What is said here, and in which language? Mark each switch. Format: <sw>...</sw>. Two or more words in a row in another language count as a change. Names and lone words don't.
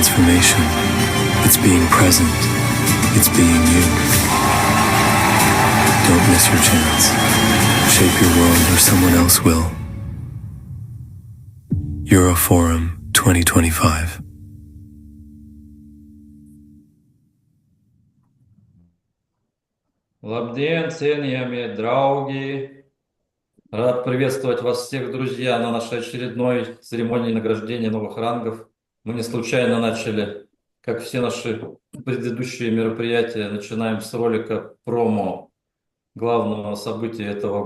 <en>transformation. It's being present. It's being you. Don't miss your chance. Shape your world or someone else will. Euroforum 2025.</en> <lv>Labdien, cienījamie drauги!</lv> <ru>Рад приветствовать вас всех, друзья, на нашей очередной церемонии награждения новых рангов. Мы не случайно начали, как все наши предыдущие мероприятия, начинаем с ролика промо главного события этого</ru>